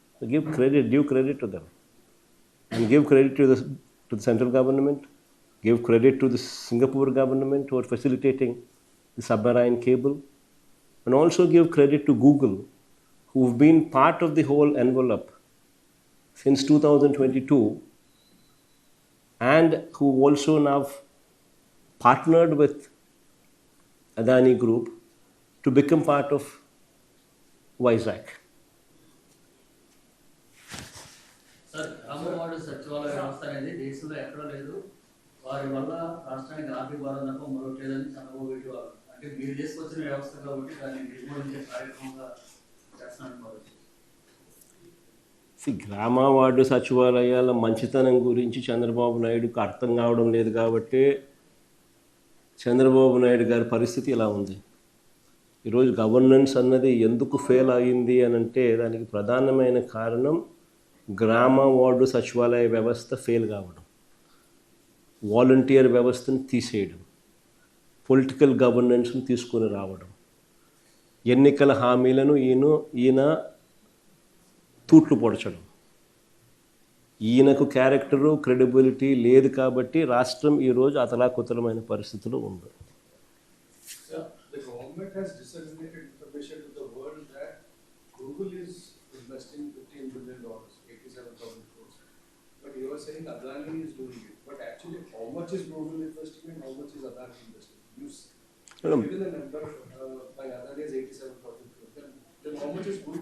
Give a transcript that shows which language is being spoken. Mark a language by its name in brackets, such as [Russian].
[English] So give credit, due credit to them. And give credit to the central government, give credit to the Singapore government who are facilitating the submarine cable, and also give credit to Google, who've been part of the whole envelope since 2022 and who also now partnered with Adani Group to become part of Vizag. [Telugu] Sir, గ్రామవార్డు సచివాలయ వ్యవస్థ అనేది దేశంలో ఎక్కడా లేదు. వారి వల్ల రాష్ట్రానికి ఆర్థిక భారం తప్ప మరొకటి లేదని చంద్రబాబు పెట్టేవారు. అంటే మీరు తీసుకొచ్చిన వ్యవస్థ కాబట్టి దాన్ని నిర్మూలించే కార్యక్రమంగా చేస్తున్నాను. గ్రామ వార్డు సచివాలయాల మంచితనం గురించి చంద్రబాబు నాయుడుకి అర్థం కావడం లేదు కాబట్టి చంద్రబాబు నాయుడు గారి పరిస్థితి ఇలా ఉంది. ఈరోజు గవర్నెన్స్ అన్నది ఎందుకు ఫెయిల్ అయింది అని అంటే దానికి ప్రధానమైన కారణం గ్రామ వార్డు సచివాలయ వ్యవస్థ ఫెయిల్ కావడం, వాలంటీర్ వ్యవస్థను తీసేయడం, పొలిటికల్ గవర్నెన్స్ను తీసుకొని రావడం, ఎన్నికల హామీలను ఈయన తూట్లు పొడచడం. ఈయనకు క్యారెక్టరు క్రెడిబిలిటీ లేదు కాబట్టి రాష్ట్రం ఈరోజు అతలాకుతలమైన పరిస్థితిలో ఉంది. [English] The government has disseminated information to the world that Google is investing $15 billion, 87,000 crores. But you are saying Adani is doing it. But actually, how much is Google investing and how much is Adani investing? You given the number by Adani is 87,000 crores. Then how much is Google